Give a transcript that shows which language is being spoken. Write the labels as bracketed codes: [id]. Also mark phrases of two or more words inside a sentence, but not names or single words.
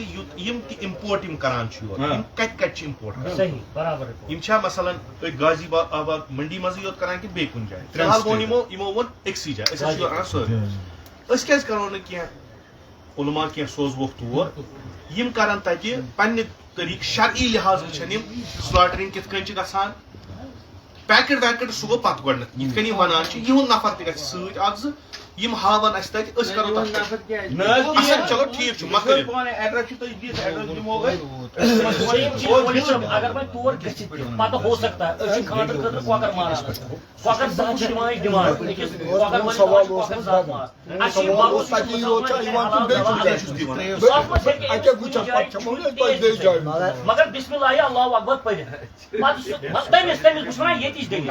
[ks] یِم تہِ اِمپورٹ یِم کران چھِ یور یِم کتہِ چھِ اِمپورٹ کران یِم چھا مثلاً تُہۍ غازی آباد منڈی منٛزٕے یوت کران کِنہٕ بیٚیہِ کُنہِ جایہِ فِلحال ووٚن یِمو ووٚن أکسٕے جایہِ أسۍ حظ چھِ یور انان سٲری أسۍ کیازِ کرو نہٕ کینٛہہ علما کینٛہہ سوزوکھ تور یِم کرن تتہِ پننہِ طریٖقہٕ شرعی لحاظ وٕچھن یِم سلاٹرنگ کِتھ کٔنۍ چھِ گژھان پیکٹ ویکٹ سُہ گوٚو پتہٕ گۄڈنیتھ یِتھ کٔنۍ یِم ونان چھِ یِہُنٛد نفر تہِ گژھِ سۭتۍ اکھ زٕ یِم ہاون اَسہِ تتہِ أسۍ کرو تتھ چلو ٹھیٖک چھُ مۄکلٲیِو اگر وۄنۍ تور گٔژھِتھ تہِ پتہٕ [ur] ہو سکتا ہے [ks] أسۍ چھِ خانٛدرٕ خٲطرٕ کۄکر ماران کۄکر زٕ چھِ دِوان أسۍ ڈِمانڈ أکِس کۄکر وٲلِس کۄکر زٕ مار اَسہِ چھِ مگر [ar] بسم اللہ اللہ اکبر [ks] پٔرِتھ پتہٕ تٔمِس بہٕ چھُس وَنان ییٚتِچ دٔلیٖل